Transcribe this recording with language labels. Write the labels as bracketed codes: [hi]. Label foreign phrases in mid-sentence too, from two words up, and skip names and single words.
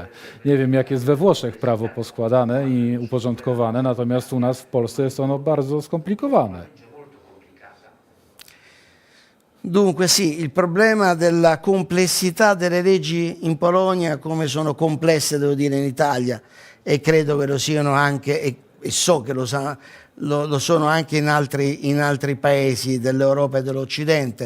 [pl] Nie wiem, jak jest we Włoszech prawo poskładane i uporządkowane, natomiast u nas w Polsce jest ono bardzo skomplikowane. [it] Dunque sì, il problema della complessità delle leggi in Polonia, come sono complesse, devo dire, in Italia, e credo che lo siano anche, e so che lo sono anche in altri paesi dell'Europa e dell'Occidente.